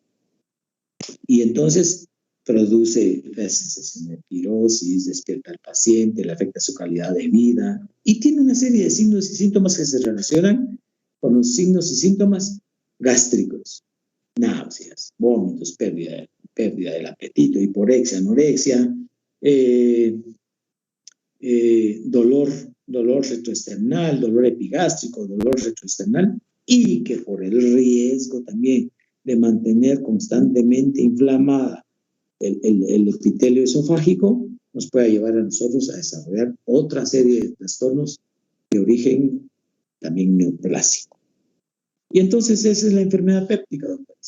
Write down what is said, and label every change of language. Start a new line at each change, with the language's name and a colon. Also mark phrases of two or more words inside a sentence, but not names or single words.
Spanish: Y entonces produce la sensación de pirosis, despierta al paciente, le afecta su calidad de vida y tiene una serie de signos y síntomas que se relacionan con los signos y síntomas gástricos. náuseas, vómitos, pérdida del apetito, hiporexia, anorexia, dolor retroesternal, dolor epigástrico, dolor retroesternal, y que por el riesgo también de mantener constantemente inflamada el epitelio esofágico, nos puede llevar a nosotros a desarrollar otra serie de trastornos de origen también neoplásico. Y entonces esa es la enfermedad péptica, doctores.